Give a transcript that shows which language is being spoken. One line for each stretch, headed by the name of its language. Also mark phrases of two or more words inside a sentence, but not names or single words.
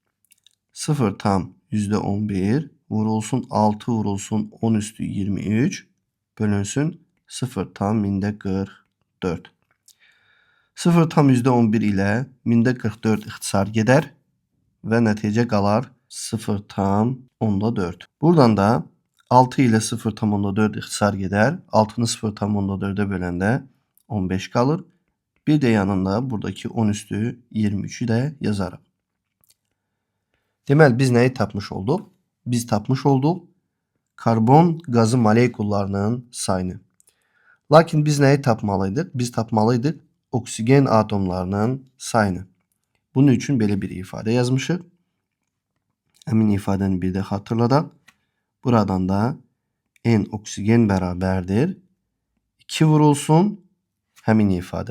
Azerbaijani: 0,11 vurulsun 6 vurulsun 10 üstü 23 bölünsün 0,44. 0,11 ile 1044 ixtisar gedər ve nəticə qalar 0,4. Buradan da 6 ile 0,4 ixtisar gedər. 6'nı 0,4'e böləndə 15 kalır.
Turkish: Bir de yanında buradaki 10 üstü 23'ü de yazarım.
Azerbaijani: Deməli biz neyi tapmış olduk? Biz tapmış olduk karbon gazı molekullarının sayını. Lakin biz nəyi tapmalıydık? Biz tapmalıydık oksigen atomlarının sayını. Bunun üçün belə bir ifadə yazmışıq. Həmin ifadəni bir də xatırladaq. Buradan da N oksigen bərabərdir 2 vurulsun həmin ifadə.